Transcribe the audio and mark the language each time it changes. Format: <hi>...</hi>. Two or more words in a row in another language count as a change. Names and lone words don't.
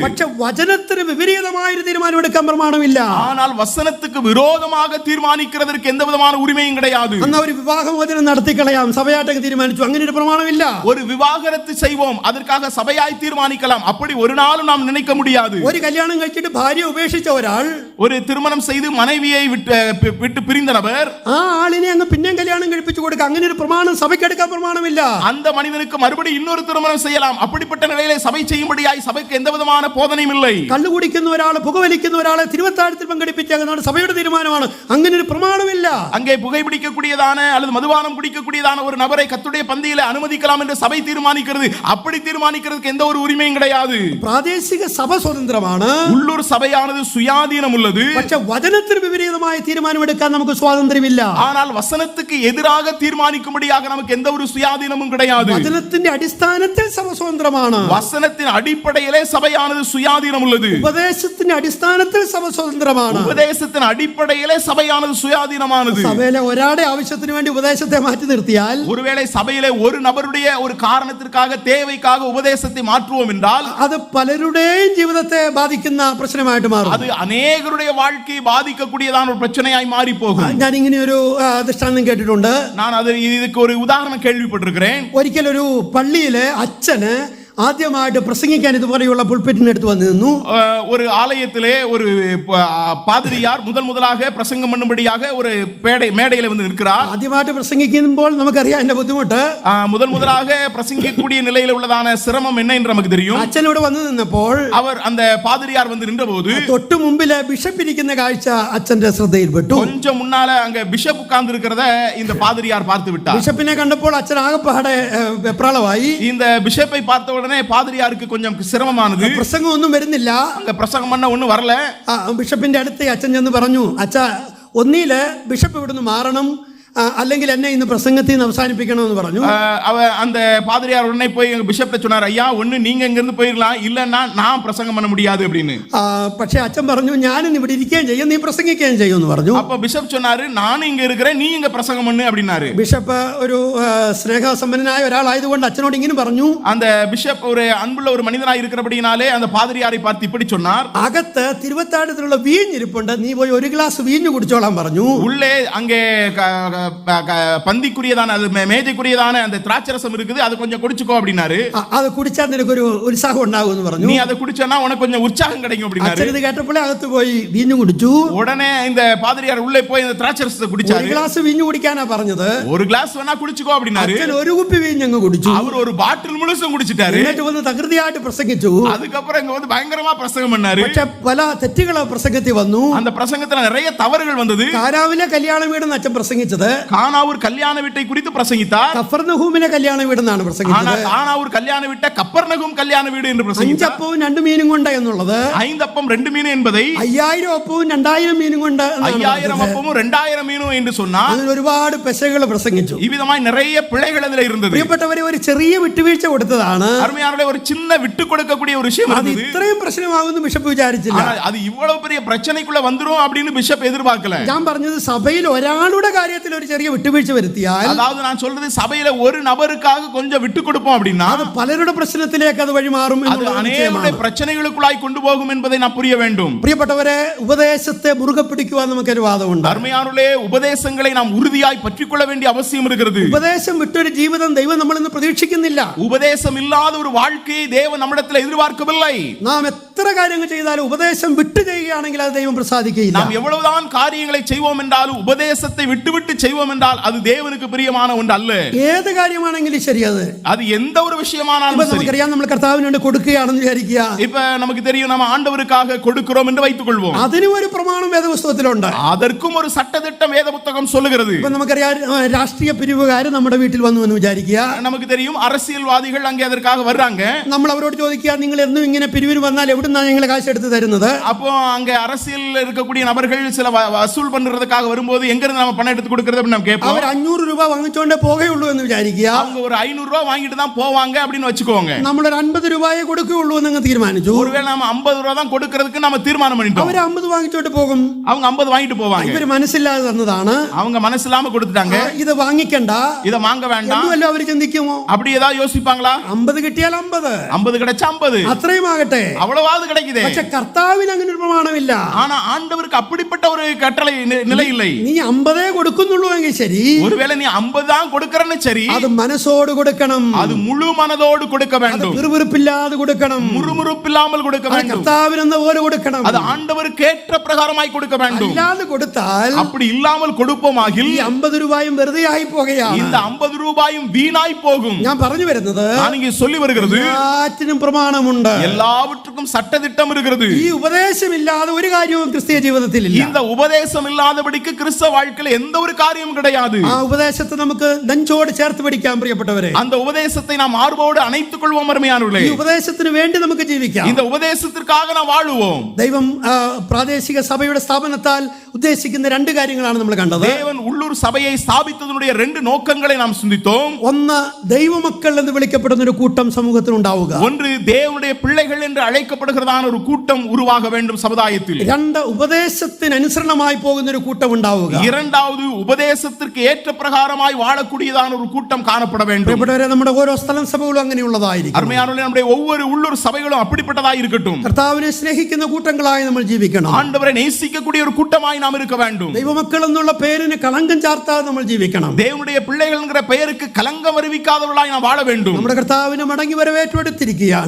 <ml>പക്ഷെ വചനത്തിന് വിപരീതമായ ഒരു തീരുമാനം എടുക്കാൻ പ്രമാണമില്ല.</ml> <ta>ஆனால் வசனத்துக்கு விரோதமாக தீர்மானிக்கிறதற்கு எந்த விதமான உரிமையும் கிடையாது.</ta> <ml>അന്ന് ഒരു വിവാഹമോചനം നടത്തിക്കളയാം, സഭയായിട്ടൊക്കെ തീരുമാനിച്ചു, അങ്ങനെ ഒരു പ്രമാണമില്ല.</ml> <ta>ஒரு விவாகரத்து செய்வோம், அதற்காக சபையாய் தீர்மானிக்கலாம், அப்படி ஒரு நாளும் நாம் நினைக்க முடியாது.</ta> <ml>ഒരു കല്യാണം കഴിച്ചിട്ട് ഭാര്യ ഉപേക്ഷിച്ച ഒരാൾ</ml> <ta>ஒரு திருமணம் செய்து மனைவியை விட்டு பிரிந்த நபர்</ta> <ml>ആ ആളിനെ അങ്ങ് പിന്നെയും കല്യാണം കഴിപ്പിച്ചു കൊടുക്കുക. അങ്ങനെ ഒരു പ്രമാണം സഭയ്ക്ക് എടുക്കാൻ പ്രമാണമില്ല.</ml> <ta>அந்த மனிதனுக்கு மறுபடி இன்னொரு திருமணம் செய்யலாம். அப்படிப்பட்ட நிலையிலே சபை செய்யும்படியாய் சபைக்கு எந்த விதமான போதனையும் இல்லை.</ta> <ml>കള്ളു കുടിക്കുന്ന ഒരാളെ പുകവലിക്കുന്ന ഒരാളെ തിരുവത്താഴത്തിൽ പങ്കെടുപ്പിച്ചാൽ സഭയുടെ തീരുമാനമാണ്. അങ്ങനെ ഒരു പ്രമാണമില്ല.</ml> <ta>அங்கே புகைப்பிடிக்கக்கூடியதான அல்லது மதுபானம் குடிக்கக்கூடியதான ஒரு நபரை கர்த்தருடைய பந்தியிலே அனுமதிக்கலாம் என்று சபை தீர்மானிக்கிறது. அப்படி தீர்மானிக்கிறதுக்கு எந்த ஒரு உரிமையும் கிடையாது.</ta> <ml>പ്രാദേശിക സഭ സ്വതന്ത്രമാണ്.</ml> <ta>உள்ளூர் சபையானது சுயாதீனம் உள்ளது.</ta> <ml>പക്ഷേ വചനത്തിന് വിപരീതമായ തീരുമാനമെടുക്കാൻ നമുക്ക് സ്വാതന്ത്ര്യമില്ല.</ml> <ta>ஆனால் வசனத்துக்கு எதிராக தீர்மானிக்கும்படியாக நமக்கு எந்த ஒரு சுயாதீனமும் கிடையாது.</ta> <ml>വചനത്തിന്റെ അടിസ്ഥാനത്തിൽ സഭ സ്വതന്ത്രമാണ്.</ml> <ta>வசனத்தின் அடிப்படையிலே சபையானது சுயாதீனம் உள்ளது.</ta> <ml>ഉപദേശത്തിന്റെ അടിസ്ഥാനത്തിൽ സഭ സ്വതന്ത്രമാണ്.</ml> <ta>உபதேசத்தின் அடிப்படையிலே சபையானது சுயாதீனமானது.</ta> <ml>സഭയിലെ ഒരാളുടെ ആവശ്യത്തിന് വേണ്ടി ഉപദേശത്തെ മാറ്റി നിർത്തിയാൽ,</ml> <ta>ஒருவேளை சபையிலே ஒரு நபருடைய ஒரு காரணத்திற்காக தேவைக்காக உபதேசத்தை மாற்றுவோம் என்றால்</ta> <ml>അത് പലരുടെയും ജീവിതത്തെ ബാധിക്കുന്ന പ്രശ്നമായിട്ട് മാറും.</ml> <ta>அது அநேகருடைய வாழ்க்கையை பாதிக்கக்கூடியதான ஒரு பிரச்சனையாய் மாறி போகும்.</ta> <ml>ഞാൻ ഇങ്ങനെ ഒരു ദൃഷ്ടാന്തം കേട്ടിട്ടുണ്ട്.</ml> <ta>நான் இதுக்கு ஒரு உதாரணம் கேள்விப்பட்டிருக்கிறேன்.</ta> <ml>ഒരിക്കലൊരു പള്ളിയിലെ അച്ഛന് ആദ്യമായിട്ട് പ്രസംഗിക്കാൻ ഇതുപോലെയുള്ള പുൾപിറ്റിന് എടുത്ത് വന്നു നിന്നു.</ml> <ta>ஒரு ஆலயத்திலே ஒரு பாதிரியார் முதலாக பிரசங்கம் பண்ணும்படியாக ஒரு மேடையில வந்து நிற்கிறார்.</ta> <ml>ആദ്യമായിട്ട് പ്രസംഗിക്കുമ്പോൾ നമുക്കറിയാം അതിന്റെ ബുദ്ധിമുട്ട്.</ml> <ta>முதலாக பிரசங்கிக்கக்கூடிய நிலையில உள்ளதான சிரமம் என்ன என்று நமக்கு தெரியும்.</ta> <ml>അച്ഛനോട് വന്നു നിന്നപ്പോൾ</ml> <ta>அவர் அந்த பாதிரியார் வந்து நின்றபோது</ta> <ml>തൊട്ടു മുമ്പില് ബിഷപ്പ് ഇരിക്കുന്ന കാഴ്ച അച്ഛന്റെ ശ്രദ്ധയിൽപ്പെട്ടു.</ml> <ta>கொஞ்சம் முன்னால அங்க பிஷப் உட்கார்ந்து இருக்கிறத இந்த பாதிரியார் பார்த்து விட்டார்.</ta> <ml>ബിഷപ്പിനെ കണ്ടപ്പോൾ അച്ഛൻ ആകെപ്പാടെ വെപ്രാളമായി.</ml> <ta>இந்த பிஷப்பை பார்த்த உடனே பாதிரியாருக்கு கொஞ்சம் சிரமமானது.</ta> <ml>പ്രസംഗം ഒന്നും വരുന്നില്ല.</ml> <ta>அங்க பிரசங்கம் பண்ண ஒண்ணும் வரல.</ta> <ml>ബിഷപ്പിന്റെ അടുത്ത് അച്ഛൻ ചെന്ന് പറഞ്ഞു, അച്ഛാ ഒന്നില് ബിഷപ്പ് ഇവിടുന്ന് മാറണം, അല്ലെങ്കിൽ എന്നെ ഇന്ന് പ്രസംഗത്തിൽ നിന്ന് അവസാനിപ്പിക്കണമെന്ന് പറഞ്ഞു.</ml> <ta>அந்த பாதிரியார் உடனே போய் பிஷப்ட்ட சொன்னார், ஐயா ஒண்ணு நீங்க இங்க இருந்து போயிடலாம், இல்லன்னா நான் பிரசங்கம் பண்ண முடியாது அப்படின்னு.</ta> <ml>പക്ഷേ അച്ഛൻ പറഞ്ഞു, ഞാനും ഇവിടെ ഇരിക്കുകയും ചെയ്യും, നീ പ്രസംഗിക്കുകയും ചെയ്യും എന്ന് പറഞ്ഞു.</ml> <ta>அப்ப பிஷப் சொன்னாரு, நானும் இங்க இருக்கிறேன், நீ இங்க பிரசங்கம் பண்ணு அப்படினாரு.</ta> <ml>ബിഷപ്പ് ഒരു സ്നേഹസമ്പന്നനായ ഒരാളായതുകൊണ്ട് അച്ഛനോട് ഇങ്ങനെ പറഞ്ഞു.</ml> <ta>அந்த பிஷப் ஒரு அன்புள்ள ஒரு மனிதனாய் இருக்கிறபடினாலே அந்த பாதிரியாரை பார்த்து இப்படி சொன்னார்,</ta> <ml>അകത്ത് തിരുവത്താഴത്തിലുള്ള വീഞ്ഞിരിപ്പുണ്ട്, നീ പോയി ഒരു ഗ്ലാസ് വീഞ്ഞു കുടിച്ചോളാൻ പറഞ്ഞു.</ml> <ta>உள்ளே அங்கே பந்திக்குரியதான அது மேஜைக்குரியதான அந்த திராட்சரசம் இருக்குது, அது கொஞ்சம் குடிச்சுக்கோ அப்படினாரு.</ta> <ml>അത് കുടിച്ചാൽ നിനക്കൊരു ഉത്സാഹം ഉണ്ടാകും എന്ന് പറഞ്ഞു.</ml> <ta>நீ அதை குடிச்சனா உனக்கு கொஞ்சம் உற்சாகம் கிடைக்கும் அப்படினாரு.</ta> <ml>അച്ഛൻ ഇത് കേട്ടപ്പോൾ അകത്ത് പോയി വീഞ്ഞു കുടിച്ചു.</ml> <ta>உடனே இந்த பாதிரியார் உள்ளே போய் அந்த திராட்சரசத்தை குடிச்சாரு.</ta> <ml>ഒരു ഗ്ലാസ് വീഞ്ഞു കുടിക്കാനാ പറഞ്ഞത്.</ml> <ta>ஒரு கிளாஸ் வேணா குடிச்சுக்கோ அப்படினாரு.</ta> <ml>അച്ഛൻ ഒരു കുപ്പി വീഞ്ഞ് അങ്ങ് കുടിച്ചു.</ml> <ta>அவர் ஒரு பாட்டில் முழுசும் குடிச்சிட்டாரு.</ta> <ml>എന്നിട്ട് വന്ന് തകൃതിയായിട്ട് പ്രസംഗിച്ചു.</ml> <ta>அதுக்கப்புறம் இங்க வந்து பயங்கரமா பிரசங்கம் பண்ணாரு.</ta> <ml>പക്ഷെ പല തെറ്റുകൾ പ്രസംഗത്തിൽ വന്നു.</ml> <ta>அந்த பிரசங்கத்துல நிறைய தவறுகள் வந்தது.</ta> <ml>കാനാവിലെ കല്യാണ വീടെന്ന് അച്ഛൻ പ്രസംഗിച്ചത്</ml> <ta>கானாவூர் கல்யாண வீட்டை குறித்து பிரசங்கித்தார்.</ta> <ml>കഫർനഹൂമിലെ കല്യാണ വീടെന്നാണ് പ്രസംഗിച്ചത്.</ml> <ta>ஆனா கானாவூர் கல்யாண வீட்ட கப்பர்நகும் கல்யாண வீடு என்று பிரசங்கித்தார்.</ta> <ml>5 അപ്പവും 2 മീനും കൊണ്ട് എന്നുള്ളത്</ml> <ta>5 அப்பம் 2 மீன் என்பதை</ta> <ml>5000 അപ്പവും 2000 മീനും കൊണ്ട്</ml> <ta>5000 அப்பமும் 2000 மீனும் என்று சொன்னார்.</ta> <ml>അതിൽ ഒരുപാട് പെശകൾ പ്രസംഗിച്ചു.</ml> <ta>இவ்விதமாய் நிறைய பிழைகள் அதில் இருந்தது.</ta> <ml>പ്രിയപ്പെട്ടവരെ, ഒരു ചെറിയ വിട്ടുവീഴ്ച കൊടുത്തതാണ്.</ml> <ta>அருமையானவர்களே, ஒரு சின்ன விட்டு கொடுக்கக்கூடிய ஒரு விஷயம் அது இருந்தது.</ta> <ml>ഇത്രയും പ്രശ്നമാകുമെന്ന് ബിഷപ്പ് വിചാരിച്ചില്ല.</ml> <ta>அது இவ்வளவு பெரிய பிரச்சனைக்குள்ள வந்துரும் அப்படின்னு பிஷப் எதிர்பார்க்கல.</ta> <ml>ഞാൻ പറഞ്ഞത് സഭയിൽ ഒരാളുടെ കാര്യത്തിൽ ഒരു ചെറിയ വിട്ടുവീഴ്ച വരുത്തിയാൽ,</ml> <ta>அதாவது நான் சொல்றது சபையில ஒரு நபருக்காக கொஞ்சம் விட்டு கொடுப்போம் அப்படின்னா</ta> <ml>അത് പലരുടെ പ്രശ്നത്തിലേക്ക് അത് വഴിമാറും</ml> <ta>அது அநேகருடைய பிரச்சனைகளுக்குள்ளாய் கொண்டு போகும் என்பதை நான் புரிய வேண்டும்.</ta> <ml>പ്രിയപ്പെട്ടവരെ, ഉപദേശത്തെ മുറുകെ പിടിക്കുവാൻ നമുക്കൊരു വാദമുണ്ട്.</ml> <ta>அருமையானவர்களே, உபதேசங்களை நாம் உறுதியாய் பற்றிக்கொள்ள வேண்டிய அவசியம் இருக்கிறது.</ta> <ml>ഉപദേശം വിട്ടൊരു ജീവിതം ദൈവം നമ്മളിൽ നിന്ന് പ്രതീക്ഷിക്കുന്നില്ല.</ml> <ta>உபதேசம் இல்லாத ஒரு வாழ்க்கையை தேவன் நம்மிடத்தில் எதிர்பார்க்கவில்லை.</ta> <ml>നാം എത്ര കാര്യങ്ങൾ ചെയ്താലും ഉപദേശം വിട്ടു ചെയ്യുകയാണെങ്കിൽ அது ദൈവം പ്രസാദിക്കുകയില്ല.</ml> <ta>நாம் எவ்வளவுதான் காரியங்களை செய்வோம் என்றாலும் உபதேசத்தை விட்டு செய்வோம் என்றால் அது தேவனுக்கு பிரியமான ஒன்று அல்ல.</ta> <ml>ഏത് കാര്യമാണെങ്കിലും ശരി,</ml> <ta>அது எந்த ஒரு விஷயமானாலும் சரி.</ta> <ml>നമുക്കറിയാം, നമ്മൾ കർത്താവിന് വേണ്ടി കൊടുക്കുകയാണെന്ന് വിചാരിക്കുക.</ml> <ta>இப்ப நமக்கு தெரியும், நம்ம ஆண்டவருக்காக கொடுக்கிறோம் என்று வைத்துக் கொள்வோம்.</ta> <ml>അതിനും ഒരു പ്രമാണം വേദപുസ്തകത്തിലുണ്ട്.</ml> <ta>அதற்கும் ஒரு சட்டதிட்டம் வேத புத்தகம் சொல்லுகிறது.</ta> <ml>ഇപ്പൊ നമുക്കറിയാം, രാഷ്ട്രീയ പിരിവുകാർ നമ്മുടെ വീട്ടിൽ വന്നു എന്ന് വിചാരിക്കുക.</ml> <ta>நமக்கு தெரியும், அரசியல்வாதிகள் அங்கே அதற்காக வர்றாங்க.</ta> <ml>നമ്മൾ അവരോട് ചോദിക്കുക, നിങ്ങൾ എന്നും ഇങ്ങനെ പിരിവിന് വന്നാൽ എവിടുന്നാ ഞങ്ങൾ കാശ് എടുത്ത് തരുന്നത്?</ml> <ta>அப்போ அங்க அரசியல் இருக்கக்கூடிய நபர்கள் சில வசூல் பண்றதுக்காக வரும்போது எங்க இருந்து நம்ம பணம் எடுத்து கொடுக்கிறது அப்படின்னு நம்ம கேட்போம்.</ta> <ml>അവർ 500 രൂപ വാങ്ങിച്ചോണ്ടേ പോകുള്ളൂ എന്ന് വിചാരിക്കുക.</ml> <ta>அவங்க ஒரு 500 ரூபாய் வாங்கிட்டு தான் போவாங்க அப்படின்னு வச்சுக்கோங்க.</ta> <ml>നമ്മളൊരു 50 രൂപയെ കൊടുക്കുകയുള്ളൂ എന്ന് തീരുമാനിച്ചു.</ml> <ta>ஒருவேளை நாம 50 ரூபாய் தான் கொடுக்கிறதுக்கு நாம தீர்மானம் பண்ணிட்டோம்.</ta> <ml>അവർ 50 വാങ്ങിച്ചോണ്ട് പോകും.</ml> <ta>அவங்க 50 வாங்கிட்டு போவாங்க.</ta> <ml>ഇവര് മനസ്സില്ലാതെ തന്നതാണ്.</ml> <ta>அவங்க മനസ്സിലാம கொடுத்துட்டாங்க.</ta> <ml>ഇത് വാങ്ങിക്കണ്ട,</ml> <ta>இத வாங்க வேண்டாம்</ta> <ml>എന്നുവല്ലോ അവർ ചിന്തിക്കുമോ?</ml> <ta>அப்படி ஏதாவது யோசிப்பாங்களா?</ta> <ml>50 കിട്ടിയാൽ 50,</ml> <ta>50 கிடைச்சா 50,</ta> <ml>അത്രയും ആകട്ടെ.</ml> <ta>அவ்வளவா எப்படியாவது கிடைக்குதே.</ta> <ml>പക്ഷെ കർത്താവിന് അങ്ങനെ ഒരു പ്രമാണമില്ല.</ml> <ta>ஆனா ஆண்டவருக்கு அப்படிப்பட்ட ஒரு கட்டளை நிலை இல்லை.</ta> <ml>നീ 50 കൊടുക്കുന്നുള്ളൂ എങ്കിൽ ശരി,</ml> <ta>ஒருவேளை நீ 50 தான் கொடுக்கறன்னு சரி,</ta> <ml>അത് മനസ്സോട് കൊടുക്കണം,</ml> <ta>அது முழு மனதோடு கொடுக்க வேண்டும்,</ta> <ml>വിറുവിറുപ്പില്ലാതെ കൊടുക്കണം,</ml> <ta>முறுமுறுப்பில்லாமல் கொடுக்க வேண்டும்,</ta> <ml>കർത്താവിന് എന്ന പോലെ കൊടുക്കണം,</ml> <ta>அது ஆண்டவருக்கு ஏற்ற பிரகாரமாய் கொடுக்க வேண்டும்.</ta> <ml>ഇല്ലാതെ കൊടുത്താൽ,</ml> <ta>அப்படி இல்லாமல் கொடுப்போமாகில்</ta> <ml>ഈ 50 രൂപയും വെറുതെ ആയി പോകുകയാണ്.</ml> <ta>இந்த 50 ரூபாயும் வீணாய் போகும்.</ta> <ml>ഞാൻ പറഞ്ഞു വരുന്നത്,</ml> <ta>நான் இங்கே சொல்லி வருகிறது,</ta> <ml>എല്ലാറ്റിനും പ്രമാണമുണ്ട്,</ml> <ta>எல்லாவற்றுக்கும் சட்டதிட்டம் இருக்கிறது.</ta> <ml>ഈ ഉപദേശമില്ലാതെ ഒരു കാര്യവും ക്രിസ്തീയ ജീവിതത്തിൽ ഇല്ല.</ml> <ta>இந்த உபதேசம் இல்லாதபடிக்கு கிறிஸ்தவ வாழ்க்கையில் எந்த ஒரு காரியமும் கிடையாது.</ta> <ml>ആ ഉപദേശത്തെ നമുക്ക് നെഞ്ചോട് ചേർത്ത് പിടിക്കാൻ പ്രിയപ്പെട്ടവരെ.</ml> <ta>அந்த உபதேசத்தை நாம் மார்போடு அணைத்துக் கொள்வோம் அருமையானவர்களே.</ta> <ml>ഈ ഉപദേശത്തിന് വേണ്ടി നമുക്ക് ജീവിക്കാം.</ml> <ta>இந்த உபதேசத்திற்காக நாம் வாழுவோம்.</ta> <ml>ദൈവം പ്രാദേശിക സഭയുടെ സ്ഥാപനത്താൽ ഉദ്ദേശിക്കുന്ന രണ്ട് കാര്യങ്ങളാണ് നമ്മൾ കണ്ടത്.</ml> <ta>தேவன் உள்ளூர் சபையை ஸ்தாபித்ததனுடைய ரெண்டு நோக்கங்களை நாம் சிந்தித்தோம்.</ta> <ml>ഒന്ന്, ദൈവമക്കൾ എന്ന് വിളിക്കപ്പെടുന്ന ഒരു കൂട്ടം സമൂഹത്തിൽ ഉണ്ടാവുക.</ml> <ta>ஒன்று, தேவனுடைய பிள்ளைகள் என்று அழைக்கப்படுகிறதான ஒரு கூட்டம் உருவாக வேண்டும் சமுதாயத்தில்.</ta> <ml>രണ്ട്, ഉപദേശത്തിന് അനുസരണമായി പോകുന്ന ഒരു കൂട്ടം ഉണ്ടാവുക.</ml> <ta>இரண்டாவது, உபதேசத்திற்கு ஏற்ற பிரகாரமாய் வாழக்கூடியதான ஒரு கூட்டம் காணப்பட வேண்டும்.</ta> <ml>പ്രിയപ്പെട്ടവരെ, നമ്മുടെ ഓരോ സ്ഥലം സഭകളും അങ്ങനെയുള്ളതായിരിക്കും.</ml> <ta>அருமையானவர்களே, நம்முடைய ஒவ்வொரு உள்ளூர் சபைகளும் அப்படிப்பட்டதாய் இருக்கட்டும்.</ta> <ml>കർത്താവിനെ സ്നേഹിക്കുന്ന കൂട്ടങ്ങളായി നമ്മൾ ജീവിക്കണം.</ml> <ta>ஆண்டவரை நேசிக்கக்கூடிய ஒரு கூட்டமாய் நாம் இருக்க வேண்டும்.</ta> <ml>ദൈവമക്കൾ എന്നുള്ള പേരിന് കളങ്കം ചാർത്താതെ നമ്മൾ ജീവിക്കണം.</ml> <ta>தேவனுடைய பிள்ளைகள் என்கிற பெயருக்கு கலங்கம் வருவிக்காதவர்களாய் நாம் வாழ வேண்டும்.</ta> <ml>നമ്മുടെ കർത്താവിനെ മടങ്ങി വരവേറ്റെടുത്തിരിക്കുകയാണ്.</ml>